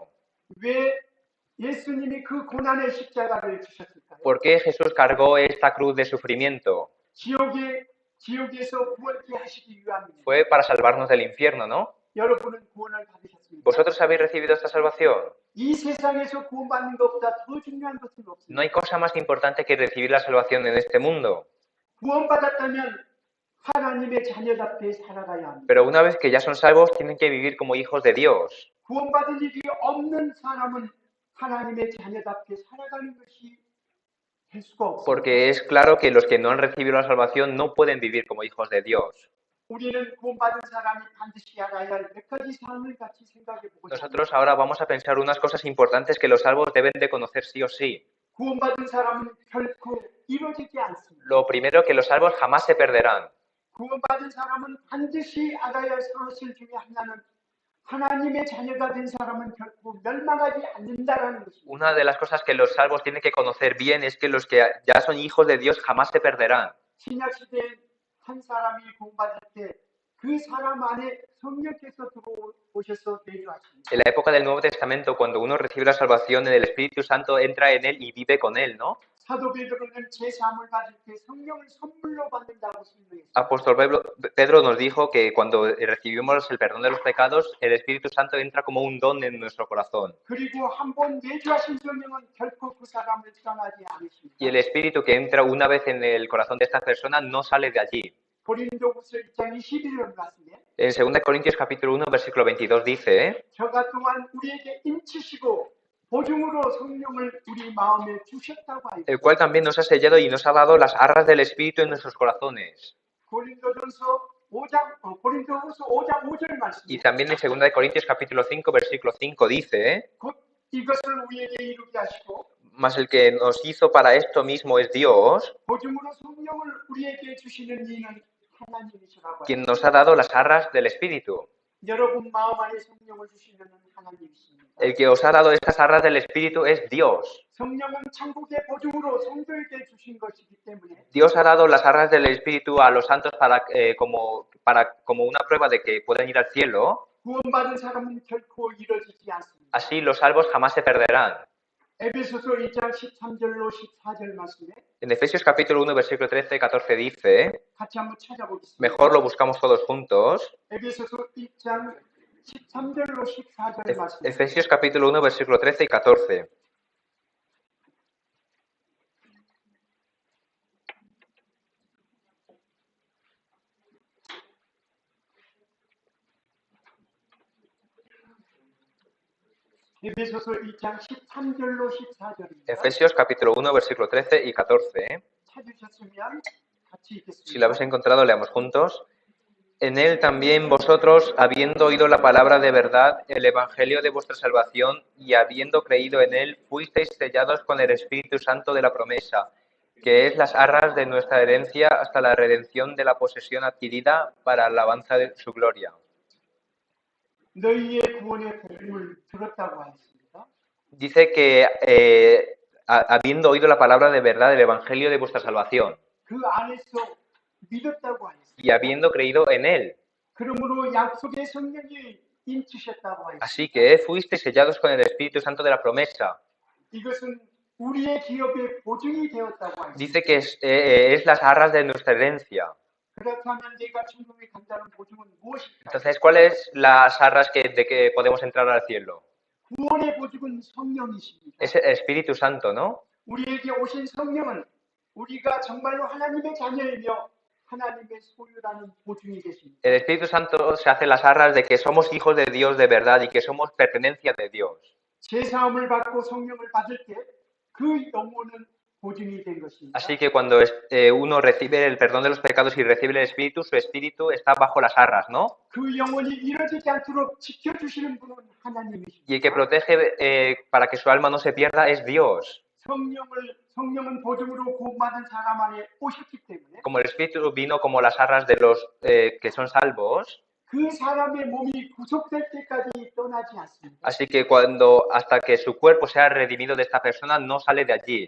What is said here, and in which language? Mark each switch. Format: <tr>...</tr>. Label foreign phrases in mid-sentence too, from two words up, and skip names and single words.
<ko>왜 예수님이 그 고난의 십자가를 주셨을까요?</ko> <es>¿Por qué Jesús cargó esta cruz de sufrimiento?</es> <ko>지옥에서 구원케 하시기 위함입니다.</ko> <es>Fue para salvarnos del infierno, ¿no?</es> <ko>여러분은 구원을 받으셨습니까?</ko> <es>¿Vosotros habéis recibido esta salvación?</es> <ko>이 세상에서 구원받는 것보다 더 중요한 것은</ko> <es>No</es> <ko>없습니다.</ko> <es>hay cosa más importante que recibir la salvación en este mundo.</es> <ko>구원받았다면 하나님의 자녀답게 살아가야 합니다.</ko> <es>Pero una vez que ya son salvos, tienen que vivir como hijos de Dios.</es> <ko>구원받은 일이 없는 사람은 하나님의 자녀답게 살아가는 것이 될 수가 없습니다.</ko> <es>Porque es claro que los que no han recibido la salvación no pueden vivir como hijos de Dios.</es> <ko>우리는 구원받은 사람이 반드시 알아야 할 몇 가지 사항을 같이 생각해 보고자 합니다.</ko> <es>Nosotros ahora vamos a pensar unas cosas importantes que los salvos deben de conocer sí o sí.</es> <ko>구원받은 사람은 결코 이루어지지 않습니다.</ko> <es>Lo primero, que los salvos jamás se perderán.</es> <ko>구원받은 사람은 반드시 알아야 할 사실 중에 하나는 하나님의 자녀가 된 사람은 결코 멸망하지 않는다라는 것입니다.</ko> <es>Una de las cosas que los salvos tienen que conocer bien es que los que ya son hijos de Dios jamás se perderán.</es> <ko>신약 시대에 한 사람이 구원받을 때 그 사람 안에 성령께서 들어오셔서 내주하십니다.</ko> <es>En la época del Nuevo Testamento, cuando uno recibe la salvación, el Espíritu Santo entra en él y vive con él, ¿no?</es> <ko>사도 베드로는 제3을 받을 때 성령을 선물로 받는다고 설명했습니다.</ko> <es>Apóstol Pedro nos dijo que cuando recibimos el perdón de los pecados, el Espíritu Santo entra como un don en nuestro corazón.</es> <ko>그리고 한 번 내주하신 성령은 결코 그 사람을 떠나지 않으십니다.</ko> <es>Y el Espíritu que entra una vez en el corazón de esta persona no sale de allí.</es> <ko>고린도후서 1장 21절 말씀에</ko> <es>En 2 Corintios capítulo 1, versículo 22 dice,</es> <ko>저가 또한 우리에게 인치시고 보증으로 성령을 우리 마음에 주셨다고 하여</ko> <es>el cual también nos ha sellado y nos ha dado las arras del Espíritu en nuestros corazones.</es> <ko>고린도후서 5장 5절 말씀.</ko> <es>Y también en 2 Corintios capítulo 5, versículo 5 dice,</es> <ko>곧 이것을 우리에게 이루게 하시고</ko> <es>mas el que nos hizo para esto mismo es Dios,</es> <ko>보증으로 성령을 우리에게 주시는 이는 하나님이시라고</ko> <es>quien</es> <ko>하여</ko> <es>nos ha dado las arras del Espíritu.</es> <ko>여러분 마음 안에 성령을 주시는 하나님이십니다.</ko> <es>El que os ha dado estas arras del Espíritu es Dios.</es> <ko>성령은 천국의 보증으로 성도에게 주신 것이기 때문에</ko> <es>Dios ha dado las arras del Espíritu a los santos como una prueba de que pueden ir al cielo.</es> <ko>구원받은 사람은 결코 이뤄지지 않습니다.</ko> <es>Así los salvos jamás se perderán.</es> <ko>에베소서 2장 13절로 14절 말씀에</ko> <es>En Efesios capítulo 1, versículo 13-14 dice,</es> <ko>같이 한번 찾아보겠습니다.</ko> <es>mejor lo buscamos todos juntos.</es> <ko>에베소서 2장 13절로 14절 말씀.</ko> <es>Efesios capítulo 1, versículo 13 y 14.</es> <ko>에베소서 2장 13절로 14절입니다.</ko> <es>Efesios capítulo 1, versículo 13 y 14.</es> <ko>찾으셨으면 같이 읽겠습니다.</ko> <es>Si lo habéis encontrado, leamos juntos. En él también vosotros, habiendo oído la palabra de verdad, el evangelio de vuestra salvación, y habiendo creído en él, fuisteis sellados con el Espíritu Santo de la promesa, que es las arras de nuestra herencia hasta la redención de la posesión adquirida para alabanza de su gloria.</es> <ko>너희의 구원의 복음을 들었다고 하였습니다.</ko> <es>Dice que habiendo oído la palabra de verdad del Evangelio de vuestra salvación</es> <ko>그 안에서 믿었다고 하였습니다.</ko> <es>y habiendo creído en él.</es> <ko>그러므로 약속의 성령이 인치셨다고</ko> <es>Así</es> <ko>하였습니다.</ko> <es>que fuisteis sellados con el Espíritu Santo de la promesa.</es> <ko>이것은 우리의 기업의 보증이 되었다고 하였습니다.</ko> <es>Dice que es las arras de nuestra herencia.</es> <ko>그렇다면 내가 천국에 간다는 보증은 무엇일까?</ko> <es>Entonces, ¿cuáles las arras de que podemos entrar al cielo?</es> <ko>구원의 보증은 성령이십니다.</ko> <es>Es el Espíritu Santo, ¿no?</es> <ko>우리에게 오신 성령은 우리가 정말로 하나님의 자녀이며 하나님의 소유라는 보증이 되십니다.</ko> <es>El Espíritu Santo se hace las arras de que somos hijos de Dios de verdad y que somos pertenencia de Dios.</es> <ko>제사함을 받고 성령을 받을 때 그 영혼은 보증이 된 것입니다.</ko> <es>Así que cuando uno recibe el perdón de los pecados y recibe el Espíritu, su Espíritu está bajo las arras, ¿no?</es> <ko>그 영혼이 이루어지지 않도록 지켜주시는 분은 하나님이십니다.</ko> <es>Y el que protege para que su alma no se pierda es Dios.</es> <ko>성령은 보증으로 구원받은 사람 안에 오셨기 때문에</ko> <es>Como el Espíritu vino como las arras de los que son salvos,</es> <ko>그 사람의 몸이 구속될 때까지 떠나지 않습니다.</ko> <es>así que hasta que su cuerpo sea redimido de esta persona, no sale de allí.</es>